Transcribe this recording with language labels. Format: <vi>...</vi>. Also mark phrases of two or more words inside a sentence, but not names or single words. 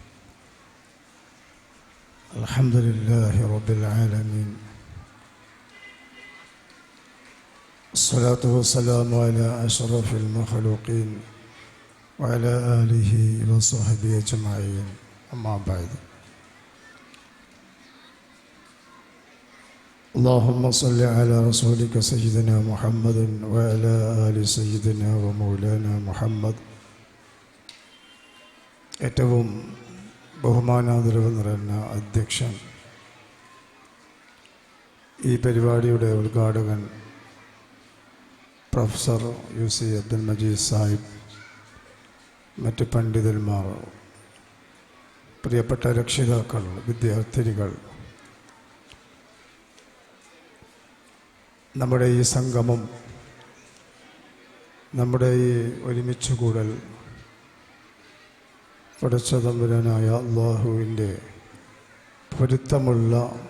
<ar>الحمد لله رب العالمين. والصلاة والسلام على أشرف المخلوقين وعلى آله وصحبه أجمعين. أما بعد. اللهم صل على رسولك سيدنا محمد وعلى آل سيدنا ومولانا محمد.</ar> <ml>ഏറ്റവും ബഹുമാനാദരവ് നിറഞ്ഞ അധ്യക്ഷൻ, ഈ പരിപാടിയുടെ ഉദ്ഘാടകൻ പ്രൊഫസർ UC അബ്ദുൽ മജീദ് സാഹിബ്, മറ്റ് പണ്ഡിതന്മാർ, പ്രിയപ്പെട്ട രക്ഷിതാക്കൾ, വിദ്യാർത്ഥിനികൾ, നമ്മുടെ ഈ സംഗമം, നമ്മുടെ ഈ ഒരുമിച്ച് കൂടൽ പടച്ച തമ്പുരാനായ അല്ലാഹുവിൻ്റെ പൊരുത്തമുള്ള</ml>